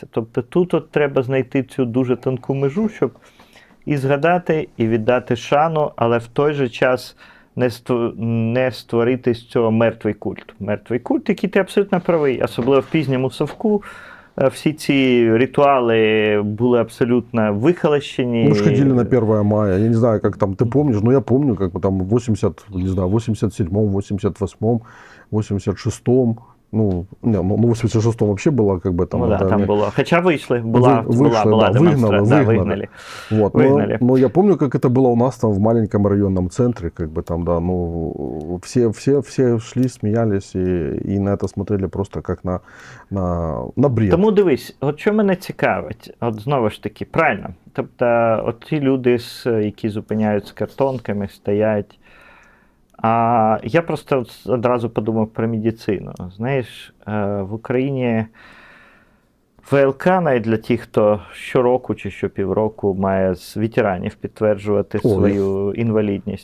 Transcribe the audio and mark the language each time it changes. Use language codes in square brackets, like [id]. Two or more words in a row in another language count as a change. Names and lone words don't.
[uk] Тобто тут от треба знайти цю дуже тонку межу, щоб і згадати, і віддати шану, але в той же час не створити з цього мертвий культ. Мертвий культ, який ти абсолютно правий, особливо в пізньому совку. Всі ці ритуали були абсолютно вихолощені. [ru] Мы же ходили на 1 мая. Я не знаю, как там, ты помнишь, но я помню, как бы там в 87-м, 88-м, 86-м. Ну, в 86-м вообще было как бы там... Ну да, там было. Хотя вышли, была да, демонстрация. выгнали. Вот. Выгнали. Но я помню, как это было у нас там в маленьком районном центре, как бы там, да, ну, все шли, смеялись и на это смотрели просто как на бред. [uk] Тому дивись, от що мене цікавить, от знову ж таки, правильно, тобто от ті люди, які зупиняють з картонками, стоять. А я просто одразу подумав про медицину. Знаєш, в Україні ВЛК, навіть для тих, хто щороку чи щопівроку має з ветеранів підтверджувати свою інвалідність.